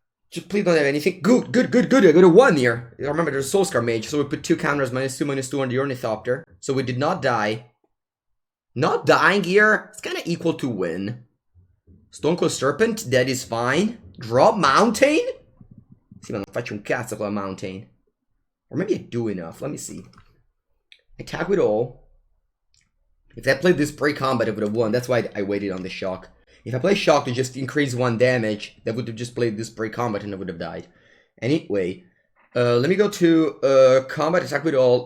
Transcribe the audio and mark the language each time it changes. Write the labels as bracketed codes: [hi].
[en] Just please don't have anything. Good. I got a 1 here. Remember, there's a Soulscar Mage, so we put 2 counters, -2 on the Ornithopter. So we did not die. Not dying here, it's kind of equal to win. Stonecold Serpent, that is fine. Drop Mountain? [it] Sì, ma non faccio un cazzo con la Mountain. [en] Or maybe I do enough, let me see. Attack with all. If I played this pre-combat, I would have won. That's why I waited on the shock. If I play shock to just increase 1 damage, that would have just played this pre-combat and I would have died. Anyway, let me go to combat, attack with all.